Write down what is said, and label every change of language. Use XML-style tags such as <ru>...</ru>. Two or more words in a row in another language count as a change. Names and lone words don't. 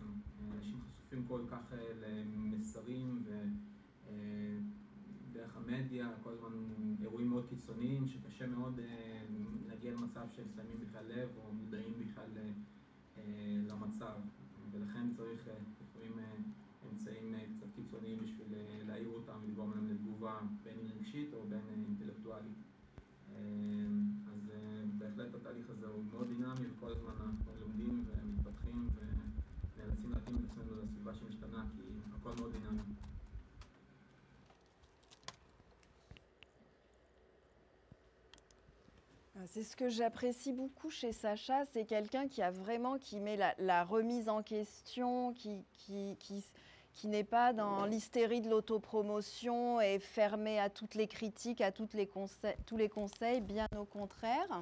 <he>אנשים חשופים כל כך למסרים דרך המדיה, כל הזמן אירועים מאוד קיצוניים שקשה מאוד להגיע למצב שהם שמים בכלל לב או מודעים בכלל למצב, ולכן צריך לפעמים אמצעים קצת קיצוניים בשביל להעיר אותם ולגרום להם לתגובה בין רגשית או בין אינטלקטואלית. אז בהחלט התהליך הזה הוא מאוד דינמי וכל הזמן אנחנו לומדים ומתפתחים ונאלצים להתאים את עצמנו לסביבה שמשתנה כי הכל מאוד דינמי.</he> <fr>C'est ce que j'apprécie beaucoup chez Sacha, c'est quelqu'un qui met la remise en question, qui n'est pas dans l'hystérie de l'autopromotion et fermé à toutes les critiques, à tous les conseils, bien au contraire.</fr>